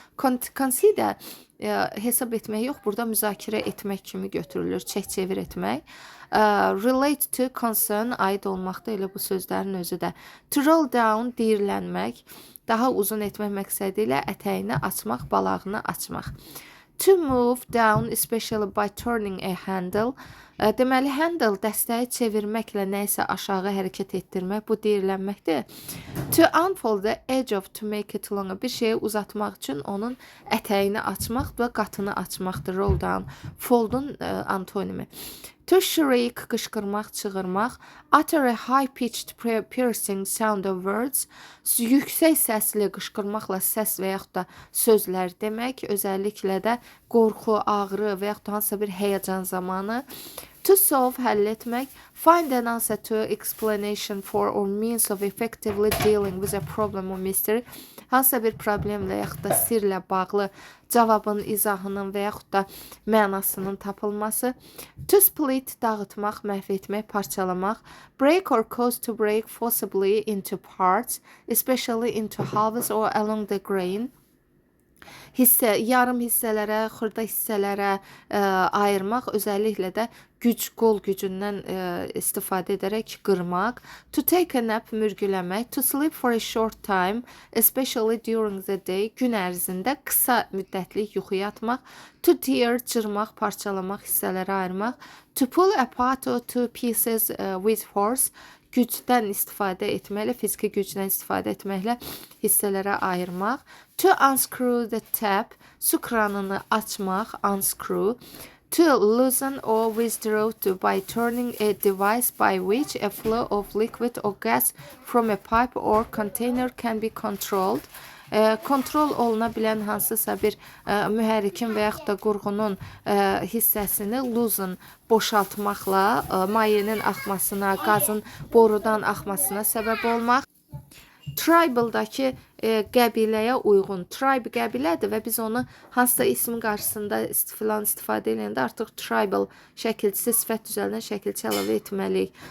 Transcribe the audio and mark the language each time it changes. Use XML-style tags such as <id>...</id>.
<az>Consider, hesab etmək yox, burada müzakirə etmək kimi götürülür, çək-çevir etmək.</az> <en>Relate to, concern,</en> <az>aid olmaqda, elə bu sözlərin özü də.</az> <en>To roll down,</en> <az>diyirlənmək, daha uzun etmək məqsədi ilə ətəyini açmaq, balağını açmaq.</az> <en>To move down, especially by turning a handle.</en> <az>Deməli, handle dəstəyi çevirməklə nəyisə aşağı hərəkət etdirmək, bu deyirlənməkdir.</az> <en>To unfold the edge of, to make it longer,</en> <az>bir şeyi uzatmaq üçün onun ətəyini açmaq və qatını açmaqdır, roll down. Fold'un antonimi.</az> <en>To shriek,</en> <az>qışqırmaq, çığırmaq.</az> <en>Utter a high-pitched piercing sound of words.</en> <az>Yüksək səsli qışqırmaqla səs və yaxud da sözlər demək. Özəlliklə də qorxu, ağrı və yaxud da hansısa bir həyəcan zamanı.</az> <en>To solve,</en> <az>həll etmək.</az> <en>Find an answer to, explanation for or means of effectively dealing with a problem or mystery.</en> <az>Hansısa bir problemlə yaxud da sirlə bağlı cavabın, izahının və yaxud da mənasının tapılması.</az> <en>To split,</en> <az>dağıtmaq, məhv etmək, parçalamaq.</az> <en>Break or cause to break forcibly into parts, especially into halves or along the grain.</en> <az>Hissə, yarım hissələrə, xırda hissələrə ayırmaq, özəlliklə də güc, qol gücündən istifadə edərək qırmaq.</az> <en>To take a nap, mürgüləmək. To sleep for a short time, especially during the day,</en> <az>gün ərzində qısa müddətlik yuxu yatmaq.</az> <en>To tear,</en> <az>cırmaq, parçalamaq, hissələrə ayırmaq.</az> <en>To pull apart or to pieces with force,</en> <az>gücdən istifadə etməklə, fiziki gücdən istifadə etməklə hissələrə ayırmaq.</az> <en>To unscrew the tap,</en> <az>su kranını açmaq, unscrew.</az> <en>To loosen or withdraw to by turning a device by which a flow of liquid or gas from a pipe or container can be controlled.</en> <az>Kontrol oluna bilən hansısa bir mühərrikin və yaxud da qurğunun hissəsini loosen, boşaltmaqla mayenin axmasına, qazın borudan axmasına səbəb olmaq. Tribal-dakı qəbiləyə uyğun, tribe qəbilədir və biz onu hansısa ismin qarşısında istifadə edəndə artıq tribal şəkilçisi, sifət düzəldən şəkilçi əlavə etməliyik.</az>